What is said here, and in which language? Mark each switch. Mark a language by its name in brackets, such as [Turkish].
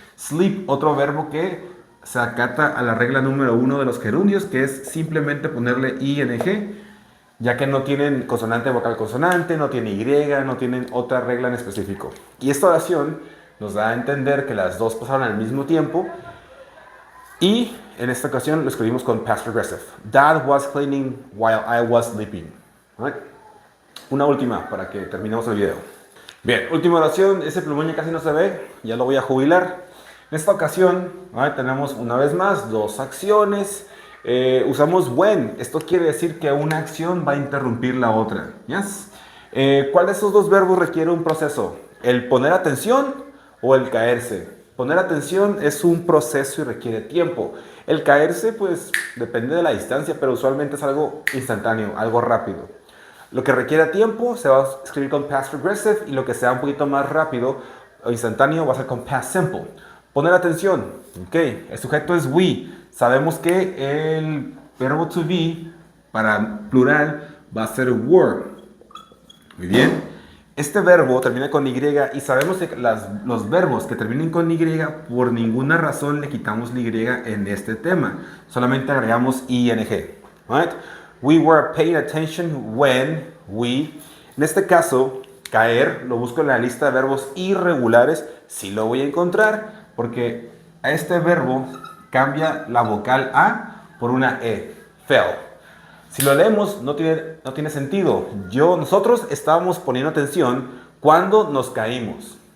[Spanish] Sleep, otro verbo que se acata a la regla número 1 de los gerundios, que es simplemente ponerle ing, ya que no tienen consonante vocal consonante, no tiene y, no tienen otra regla en específico. Y esta oración nos da a entender que las dos pasaron al mismo tiempo y en esta ocasión lo escribimos con past progressive. [English] Dad was cleaning while I was sleeping. Right? [Spanish] Una última para que terminemos el video. Bien, última oración, ese plumón ya casi no se ve, ya lo voy a jubilar. En esta ocasión tenemos una vez más dos acciones. Usamos when. Esto quiere decir que una acción va a interrumpir la otra. [English] ¿Yes? [Spanish] ¿Cuál de esos dos verbos requiere un proceso? ¿El poner atención o el caerse? Poner atención es un proceso y requiere tiempo. El caerse, pues, depende de la distancia, pero usualmente es algo instantáneo, algo rápido. Lo que requiere tiempo se va a escribir con past progressive y lo que sea un poquito más rápido o instantáneo va a ser con past simple. Poner atención, ok, el sujeto es we. Sabemos que el verbo to be para plural va a ser were. Muy bien. Este verbo termina con y y sabemos que los verbos que terminen con y por ninguna razón le quitamos la y en este tema. Solamente agregamos ing. [English] Right? We were paying attention when we. [Spanish] En este caso, caer lo busco en la lista de verbos irregulares. Sí lo voy a encontrar porque a este verbo cambia la vocal A por una E. Fell. Si lo leemos no tiene sentido. Nosotros estábamos poniendo atención cuando nos caímos.